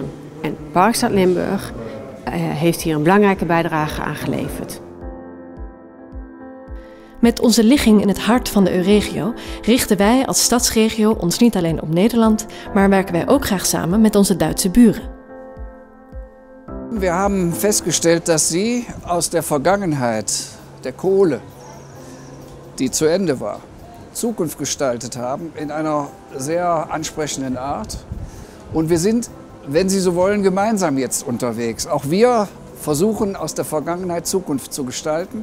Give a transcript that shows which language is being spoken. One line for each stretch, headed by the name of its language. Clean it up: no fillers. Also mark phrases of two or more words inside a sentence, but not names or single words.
Dutch: En Parkstad Limburg heeft hier een belangrijke bijdrage aan geleverd. Met onze ligging in het hart van de Euregio richten wij als stadsregio ons niet alleen op Nederland, maar werken wij ook graag samen met onze Duitse buren. We hebben
German: festgestellt, dass Sie aus der Vergangenheit, der Kohle, die zu Ende war, Zukunft gestaltet haben in einer sehr ansprechenden Art. Und wir sind, wenn Sie so wollen, gemeinsam jetzt unterwegs. Auch wir versuchen aus der Vergangenheit Zukunft zu gestalten.